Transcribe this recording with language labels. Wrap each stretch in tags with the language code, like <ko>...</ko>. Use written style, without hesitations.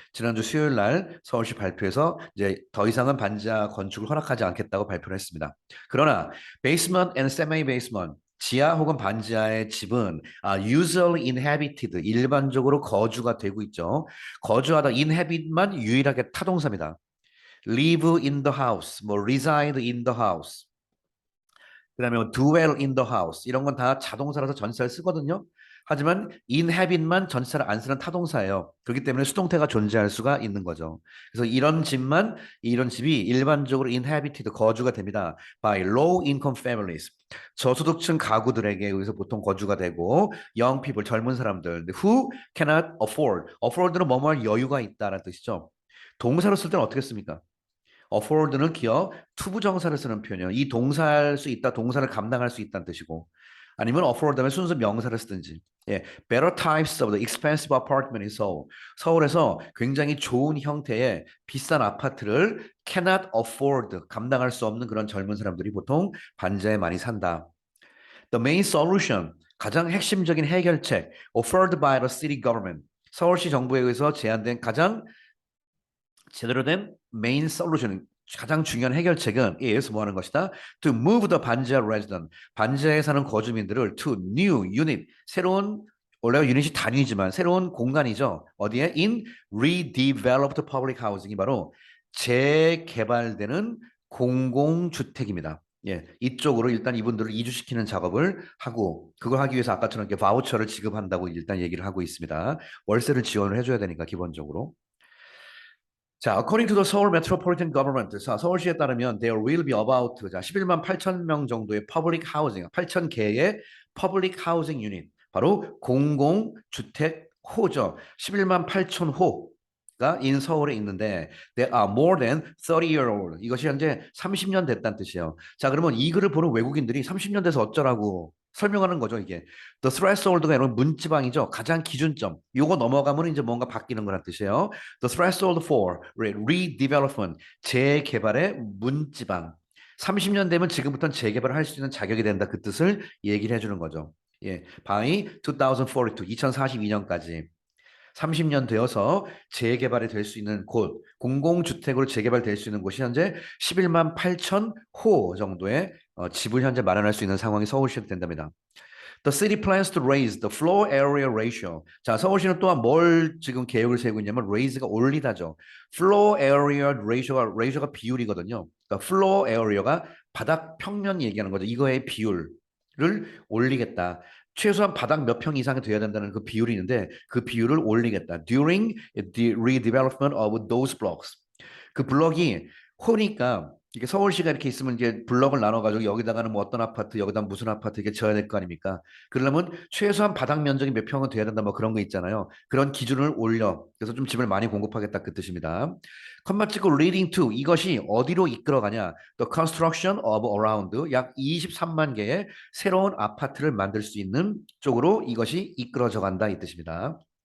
<ko>지난주 수요일 날 서울시 발표에서 이제 더 이상은 반지하 건축을 허락하지 않겠다고 발표를 했습니다. 그러나</ko> <en>basement and semi-basement</en> <ko>지하 혹은 반지하의 집은</ko> <en>usually inhabited</en> <ko>일반적으로 거주가 되고 있죠. 거주하다 inhabit만 유일하게 타동사입니다.</ko> <en>live in the house, 뭐 reside in the house.</en> <ko>그다음에 뭐 dwell in the house 이런 건 다 자동사라서 전치사를 쓰거든요. 하지만 inhabit만 전치사를 안 쓰는 타동사예요. 그렇기 때문에 수동태가 존재할 수가 있는 거죠. 그래서 이런 집이 일반적으로 inhabited 거주가 됩니다.</ko> <en>by low income families.</en> <ko>저소득층 가구들에게 여기서 보통 거주가 되고</ko> <en>young people</en> <ko>젊은 사람들</ko> <en>who cannot afford.</en> <ko>afford는 뭐뭐할 여유가 있다라는 뜻이죠. 동사로 쓸 때는 어떻게 씁니까? afford는 기어 투부정사를 쓰는 표현이에요. 이 동사할 수 있다, 동사를 감당할 수 있다는 뜻이고 아니면 afford 다음에 순수 명사를 쓰든지 예,</ko> <en>better types of the expensive apartment in Seoul.</en> <ko>서울에서 굉장히 좋은 형태의 비싼 아파트를</ko> <en>cannot afford,</en> <ko>감당할 수 없는 그런 젊은 사람들이 보통 반지하에 많이 산다.</ko> <en>The main solution,</en> <ko>가장 핵심적인 해결책</ko> <en>offered by the city government.</en> <ko>서울시 정부에 의해서 제안된 가장 제대로 된 메인 솔루션 가장 중요한 해결책은 is 뭐 하는 것이다.</ko> <en>To move the</en> <ko>반지하 resident 반지하에 사는 거주민들을</ko> <en>to new unit</en> <ko>새로운 원래 유닛이 단위지만 새로운 공간이죠. 어디에?</ko> <en>In redeveloped public housing이</en> <ko>바로 재개발되는 공공주택입니다. 예, 이쪽으로 일단 이분들을 이주시키는 작업을 하고 그걸 하기 위해서 아까처럼 이렇게 바우처를 지급한다고 일단 얘기를 하고 있습니다. 월세를 지원을 해줘야 되니까 기본적으로.</ko> <en>자, according to the Seoul Metropolitan Government, 자,</en> <ko>서울시에 따르면</ko> <en>there will be about 자,</en> <ko>11만 8천 명 정도의</ko> <en>public housing, 8천 개의 public housing unit, 바로 공공주택호죠.</en> <ko>11만 8천 호가 인 서울에 있는데</ko> <en>there are more than 30-year old.</en> <ko>이것이 현재 30년 됐다는 뜻이에요. 자, 그러면 이 글을 보는 외국인들이 30년 돼서 어쩌라고 설명하는 거죠, 이게. The threshold가 여러분 문지방이죠. 가장 기준점. 요거 넘어가면 이제 뭔가 바뀌는 거란 뜻이에요.</ko> <en>The threshold for redevelopment,</en> <ko>재개발의 문지방. 30년 되면 지금부터는 재개발을 할 수 있는 자격이 된다. 그 뜻을 얘기를 해주는 거죠. 예, by 2042, 2042년까지 30년 되어서 재개발이 될 수 있는 곳, 공공주택으로 재개발될 수 있는 곳이 현재 11만 8천 호 정도의 집을 현재 마련할 수 있는 상황이 서울시에 된답니다.</ko> <en>The city plans to raise the floor area ratio.</en> <ko>자, 서울시는 또한 뭘 지금 계획을 세우고 있냐면 raise가 올리다죠. floor area ratio가 비율이거든요. 그러니까 floor area가 바닥 평면 얘기하는 거죠. 이거의 비율을 올리겠다. 최소한 바닥 몇 평 이상이 돼야 된다는 그 비율이 있는데 그 비율을 올리겠다.</ko> <en>During the redevelopment of those blocks.</en> <ko>그 블럭이 호니까 이게 서울시가 이렇게 있으면 이제 블럭을 나눠가지고 여기다가는 뭐 어떤 아파트, 여기다 무슨 아파트 이게 지어야 될 거 아닙니까? 그러려면 최소한 바닥 면적이 몇 평은 돼야 된다 뭐 그런 거 있잖아요. 그런 기준을 올려. 그래서 좀 집을 많이 공급하겠다 그 뜻입니다. 컴마 찍고 leading to 이것이 어디로 이끌어가냐?</ko> <en>The construction of around</en> <ko>약 23만 개의 새로운 아파트를 만들 수 있는 쪽으로 이것이 이끌어져 간다 이 뜻입니다.</ko>